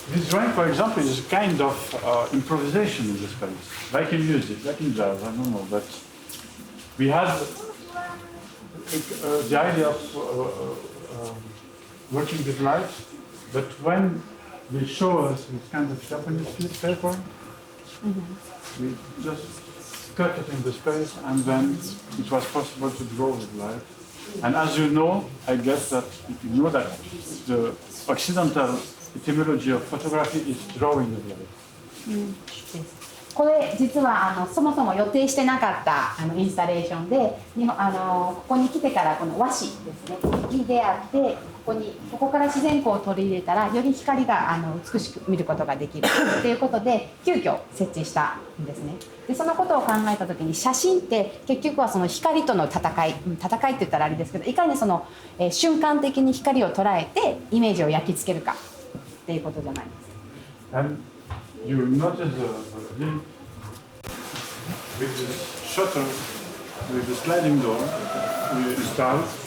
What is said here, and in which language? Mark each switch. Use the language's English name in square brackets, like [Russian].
[English] This drawing, for example, is a kind of improvisation in the space, like in music, like in jazz, I don't know, but we had the idea of working with light, but when they show us this kind of Japanese piece paper, we just cut it in the space, and then it was possible to draw with light. And as you know, I guess that you know that the Occidental etymology of photography is drawing with light. [Japanese] これ実はそもそも予定してなかったインスタレーションで、ここに来てからこの和紙ですねに出会って、ここから自然光を取り入れたらより光が美しく見ることができるということで急遽設置したんですね。でそのことを考えた時に、写真って結局はその光との戦いって言ったらあれですけど、いかにその、瞬間的に光を捉えてイメージを焼き付けるかっていうことじゃないですか。 [English] And you notice the with the shutter, with the sliding door, we installed.